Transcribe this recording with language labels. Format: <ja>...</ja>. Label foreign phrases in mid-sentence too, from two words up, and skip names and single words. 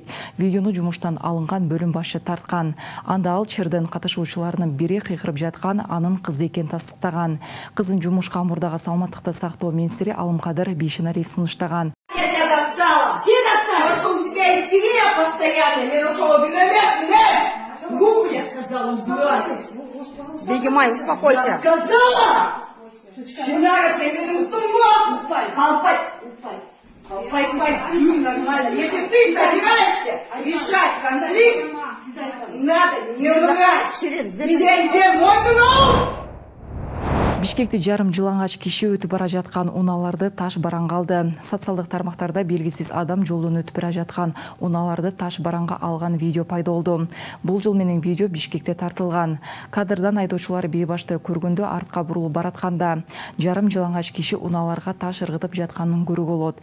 <ky>Видеону жумуштан алынган бөлүм башчы тарткан. Анда ал чырдын катышуучуларынын бири кыйкырып жаткан, анын кызы экенин тастыктаган. Кызын жумушка Амурдагы Саламаттыкты сактоо министри Алымкадыр Бейшенариев сунуштаган.</ky> <ru>Бегемай, успокойся. Чинара, ты не уступай! Колпай! Нормально. Если ты собираешься решать конфликт, надо не умирать. Меня не можно!</ru> <ky>Бишкекти жарым жылаңач киши өтүп бара жаткан унааларды таш бараңга алды. Социалдык тармактарда белгисиз адам жолдон өтүп бара жаткан унааларды таш бараңга алган видео пайда болду. Бул жол менен видео Бишкекте тартылган. Кадрдан айдоочулар бейбашты көргөндө артка бурулуп баратканда жарым жылаңач киши унааларга таш ыргытып жатканын көрүүгө болот.</ky>